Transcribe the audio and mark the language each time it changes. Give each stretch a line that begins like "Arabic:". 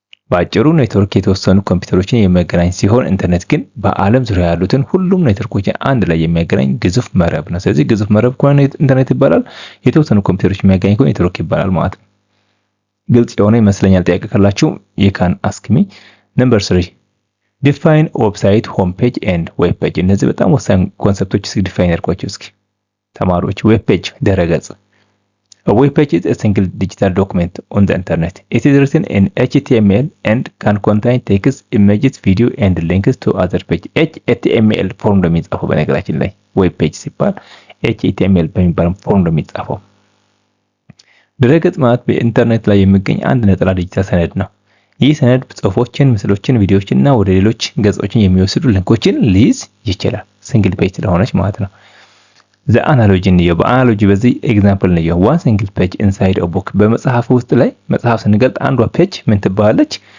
Amharic: ባጭሩ ኔትወርክ የተወሰኑ ኮምፒውተሮችን የሚያገናኝ ሲሆን ኢንተርኔት ግን በአለም ዙሪያ ያሉትን ሁሉም ኔትወርኮችን አንድ ላይ የሚያገናኝ ግዙፍ መረብ ነው። ስለዚህ ግዙፍ መረብ ከሆነ ኢንተርኔት ይባላል። የተወሰኑ ኮምፒውተሮች የሚያገናኝ ከሆነ ኔትወርክ ይባላል ማለት ነው። ግልጽ የሆነ ይመስለኛል። ጥያቄ ካላችሁ
English: you can ask me. number 3 define website home page and web page.
Amharic: እነዚህ በጣም ወሳኝ ኮንሰፕቶች እስኪ ዲፋይን አድርጓቸው እስኪ ተማሪዎች። ዌብ ፔጅ ድረገጽ
English: A web page is a single digital document on the internet. It is written in HTML and can contain text, images, video and links to other pages.
Amharic: HTML ፎርም ነው የሚጻፈው በነገራችን ላይ ዌብ ፔጅ ሲባል HTML በሚባል ፎርም ነው የሚጻፈው። ድረገጽ ማለት በኢንተርኔት ላይ የሚገኝ አንድ ነጠላ ዲጂታል ሰነድ ነው። ይህ ሰነድ ጽሁፎችን፣ ምስሎችን፣ ቪዲዮዎችን እና ወደ ሌሎች ገጾችን የሚወስዱ ሊንኮችን ሊይዝ ይችላል። ሲንግል ፔጅ ስለሆነች ማለት ነው።
English: the analogy
Amharic: ነው። በአናሎጂ በዚህ ኤግዛምፕል ነው።
English: one single page inside a book
Amharic: በመጽሐፍ ውስጥ ላይ መጽሐፍ ስንገልጥ አንዷ ፔጅ ምን ትባላለች?